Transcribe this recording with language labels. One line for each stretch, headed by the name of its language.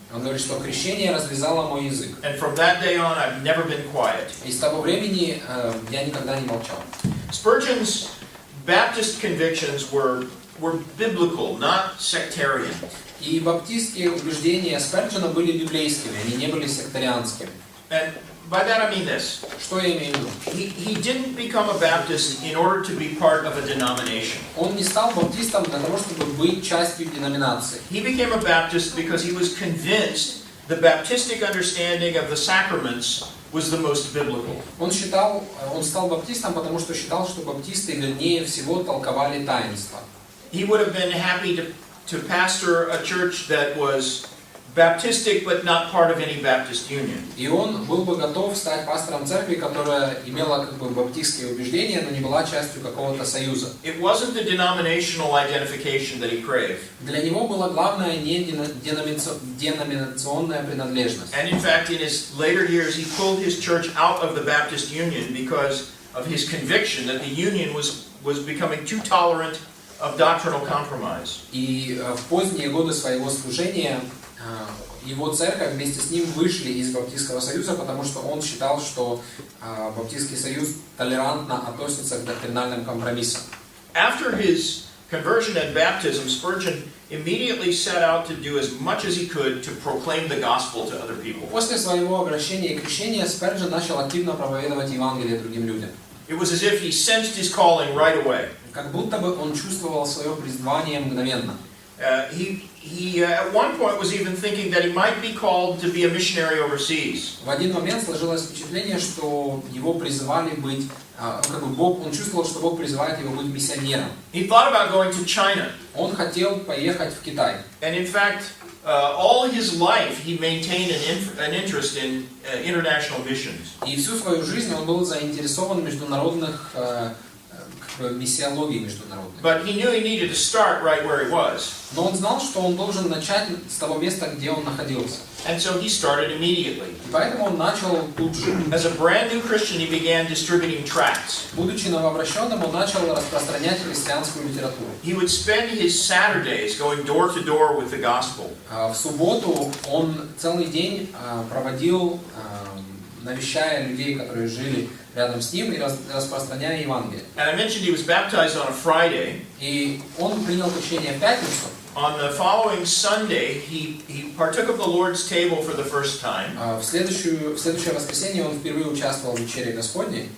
Russian: Он говорит, что крещение развязало мой язык.
English: And from that day on, I've never been quiet.
Russian: И с того времени я никогда не молчал.
English: Spurgeon's Baptist convictions were biblical, not sectarian.
Russian: И баптистские убеждения Сперджена были библейскими, они не были сектарианскими.
English: And by that I mean this.
Russian: Что я имею в виду?
English: He didn't become a Baptist in order to be part of a denomination.
Russian: Он не стал баптистом для того, чтобы быть частью деноминации.
English: He became a Baptist because he was convinced the Baptistic understanding of the sacraments was the most biblical.
Russian: Он стал баптистом, потому что считал, что баптисты вернее всего толковали таинства.
English: He would have been happy to pastor a church that was Baptistic but not part of any Baptist union.
Russian: И он был бы готов стать пастором церкви, которая имела как бы баптистские убеждения, но не была частью какого-то союза.
English: It wasn't the denominational identification that he craved.
Russian: Для него было главное не деноминационная принадлежность.
English: And in fact, in his later years, he pulled his church out of the Baptist Union because of his conviction that the union was becoming too tolerant of doctrinal compromise.
Russian: И в поздние годы своего служения его церковь вместе с ним вышли из Баптистского союза, потому что он считал, что Баптистский союз толерантно относится к доктринальным компромиссам.
English: After his conversion and baptism, Spurgeon immediately set out to do as much as he could to proclaim the gospel to other people.
Russian: После своего обращения и крещения Сперджен начал активно проповедовать Евангелие другим людям.
English: It was as if he sensed his calling right away.
Russian: Как будто бы он чувствовал свое призвание мгновенно.
English: He at one point was even thinking that he might be called to be a missionary overseas.
Russian: В один момент сложилось впечатление, что его призывали быть, он чувствовал, что Бог призывает его быть миссионером.
English: He thought about going to China.
Russian: Он хотел поехать в Китай.
English: And in fact, all his life he maintained an interest in international missions.
Russian: И всю свою жизнь он был заинтересован в международных миссиологии международной.
English: But he knew he needed to start right where he was.
Russian: Но он знал, что он должен начать с того места, где он находился.
English: And so he started immediately.
Russian: И поэтому он начал тут же.
English: As a brand new Christian, he began distributing tracts.
Russian: Будучи новообращенным, он начал распространять христианскую литературу.
English: He would spend his Saturdays going door to door with the gospel.
Russian: В субботу он целый день проводил, навещая людей, которые жили рядом с ним, и распространяя Евангелие.
English: And I mentioned he was baptized on a Friday.
Russian: И он принял крещение в пятницу.
English: On the following Sunday, he partook of the Lord's table for the first time.
Russian: В следующее воскресенье он впервые участвовал в вечере Господней.